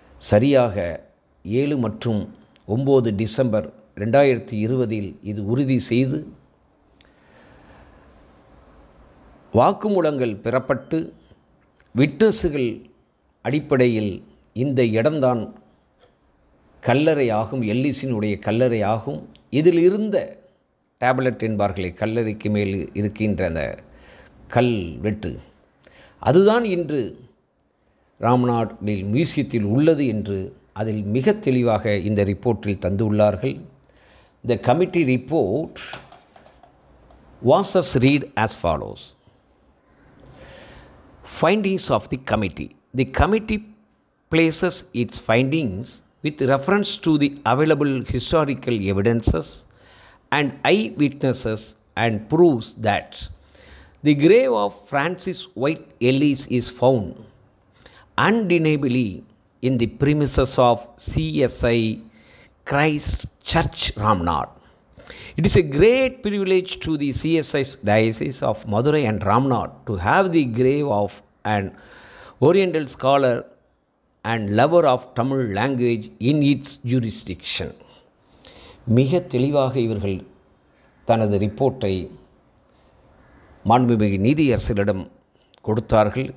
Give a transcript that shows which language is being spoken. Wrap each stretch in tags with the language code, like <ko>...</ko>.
<ta>சரியாக 7 மற்றும் 9 டிசம்பர் 2020 இது உறுதி செய்து வாக்குமூலங்கள் பெறப்பட்டு விட்னஸுகள் அடிப்படையில் இந்த இடம்தான் கல்லறை ஆகும், எல்லிஸினுடைய கல்லறை ஆகும். இதில் இருந்த டேப்லெட் என்பார்களே, கல்லறைக்கு மேல் இருக்கின்ற அந்த கல் வெட்டு, அதுதான் இன்று ராம்நாடில் மியூசியத்தில் உள்ளது என்று அதில் மிக தெளிவாக இந்த ரிப்போர்ட்டில் தந்துள்ளார்கள்.</ta> <en>The committee report was as read as follows. Findings of the committee. The committee places its findings with reference to the available historical evidences and eyewitnesses and proves that the grave of Francis White Ellis is found undeniably in the premises of CSI Christ Church Ramnad. It is a great privilege to the CSI's Diocese of Madurai and Ramnad to have the grave of an Oriental scholar and lover of Tamil language in its jurisdiction.</en> <ta>மிக தெளிவாக இவர்கள் தனது ரிப்போர்ட்டை மாண்புமிகு நீதியரசரிடம் கொடுத்தார்கள்.</ta>